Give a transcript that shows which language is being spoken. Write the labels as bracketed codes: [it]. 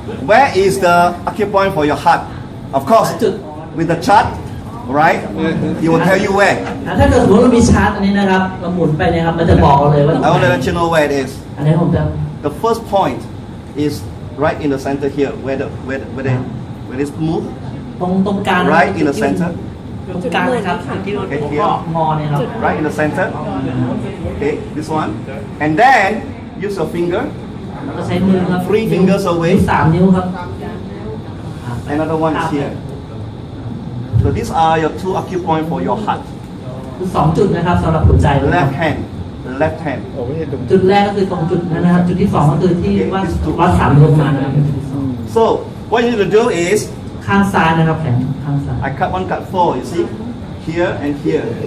[en] Where is the acupoint for your heart? Of course, with the chart, right? He will tell you where. [th] ถ้าเกิดสมมติเรามีชาร์ตอันนี้นะครับเราหมุนไปนะครับมันจะบอกเราเลยว่า [en] I want to let you know where it is. [th] อันนี้ผมจะ [en] The first point is right in the center here, where it's move. [th] ตรงกลาง [en] Right in the center. [th] ตรงกลางนะครับจุดที่หัวข้องอเนี่ยครับ [en] Right in the center. Okay, this one. And then use your finger. [th] ก็ใช้มือครับ [en] Three fingers away. [th] สามนิ้วครับ [en] Another one is here. So these are your two acupoint for your heart. [th] คือสองจุดนะครับสำหรับหัวใจนะครับ [en] Left hand. Left hand. [th] โอ้ไม่ใช่ตรง จุดแรกก็คือตรงจุดนั้นนะครับ จุดที่สองก็คือที่วัดสามลงมานะครับ [en] So what you need to do is [th] ข้างซ้ายนะครับแขนข้างซ้าย [en] I cut one, cut four. You see, here and here.